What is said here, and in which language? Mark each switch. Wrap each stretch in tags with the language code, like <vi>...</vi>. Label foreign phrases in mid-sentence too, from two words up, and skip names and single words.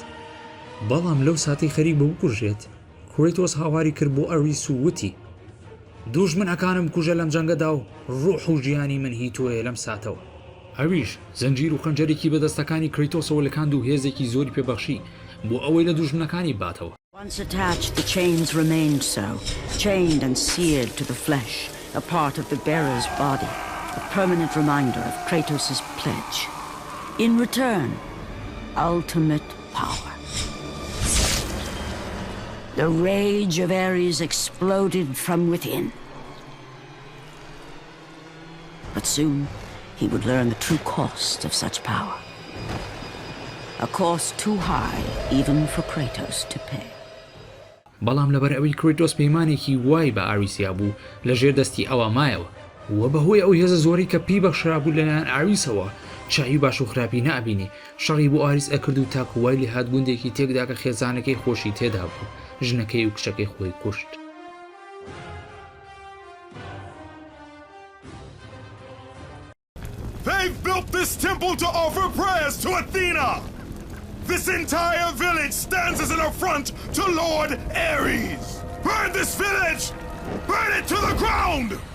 <ckb>بەڵام لەو ساتی خەریک بە بکوژێت کریتۆس هاواری کرد بۆ ئەریس و وتی دوژمنەکانم کوژە لەم جەنگەدا و ڕوح و ژیانی من هی تۆیە لەم ساتەوە. ئەویش زەنجیر و خەنجەرێکی بەدەستەکانی کریتۆسەوە لەکاند و هێزێکی زۆری پێبەخشی بۆ ئەوەی لە دوژمنەکانی باتەوە.</ckb> <en>Once attached, the chains remained so, chained and seared to the flesh, a part of the bearer's body, a permanent reminder of Kratos' pledge. In return, ultimate power. The rage of Ares exploded from within. But soon, he would learn the true cost of such power. A cost too high even for Kratos to pay.</en> <ckb>بەڵام لەبەر ئەوەی کریتۆس پەیمانێکی وای بە ئاریسیا بوو لە ژێر دەستی ئەوە مایەوە و بەهۆی ئەو هێزە زۆری کە پێی بەخشرا بوو لەلایەن ئاریسەوە چاوی باش و خراپی نەبینی، شەڕی بۆ ئاریس ئەکرد و تاکو وای لێهات گوندێکی تێکدا کە خێزانەکەی خۆشی تێدا بوو، ژنەکەی و کچەکەی خۆی کوشت.</ckb> <en>They've built this temple to offer prayers to Athena! This entire village stands as an affront to Lord Ares! Burn this village! Burn it to the ground!</en>